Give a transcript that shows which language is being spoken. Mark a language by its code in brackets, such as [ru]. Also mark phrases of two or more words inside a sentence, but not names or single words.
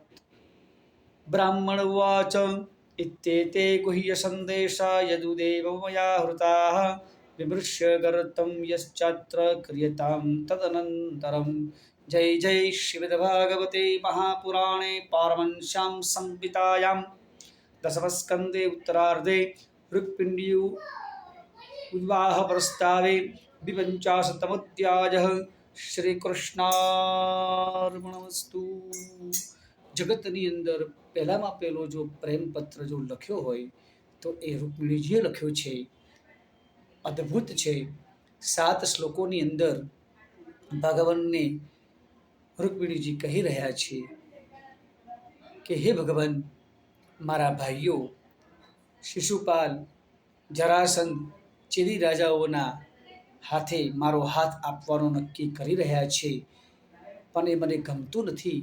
[sa] ब्राह्मण उवाच इत्येते गुह्यसन्देशा यदुदेव मया हृताः विमृश्य गर्तं यश्चात्र क्रियतां तदनन्तरं। जय जय श्रीमद्भागवते महापुराणे पारमहंस्यां संहितायां दशमस्कन्धे उत्तरार्धे ऋक्पिण्डी विवाहप्रस्तावे द्विपञ्चाशत्तमोऽध्यायः। શ્રીકૃષ્ણાર્પણમસ્તુ। [gu] જગતની અંદર પહેલામાં પહેલો જો પ્રેમપત્ર જો લખ્યો હોય તો એ રૂકમિણીજીએ લખ્યો છે। અદ્ભુત છે। 7 શ્લોકોની અંદર ભગવાનને રૂકમિણીજી કહી રહ્યા છે કે હે ભગવાન, મારા ભાઈઓ શિશુપાલ, જરાસંધ, ચેદી રાજાઓના હાથે મારો હાથ આપવાનો નક્કી કરી રહ્યા છે, પણ એ મને ગમતું નથી।